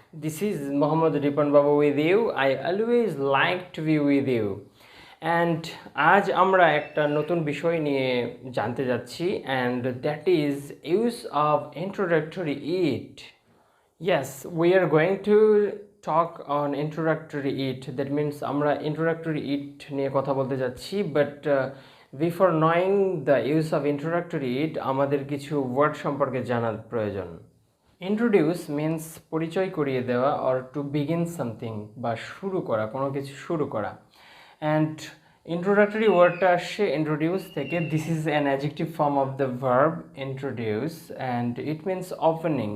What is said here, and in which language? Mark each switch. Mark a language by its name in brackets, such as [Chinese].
[English] This is Mohammad Ripan Baba with you. I always like to be with you. And [Bangla] আজ আমরা একটা নতুন বিষয় নিয়ে জানতে যাচ্ছি, [English] and that is use of introductory it. Yes, we are going to talk on introductory it. That means [Bangla] আমরা introductory it নিয়ে কথা বলতে যাচ্ছি, [English] but before knowing the use of introductory it [Bangla] আমাদের কিছু ওয়ার্ড সম্পর্কে জানার প্রয়োজন। ইন্ট্রোডিউস মিন্স পরিচয় করিয়ে দেওয়া [English] or to begin something [Bangla] বা শুরু করা, কোনো কিছু শুরু করা। অ্যান্ড ইন্ট্রোডাক্টরি ওয়ার্ডটা আসছে ইন্ট্রোডিউস থেকে। [English] This is an adjective form of the verb introduce and it means opening.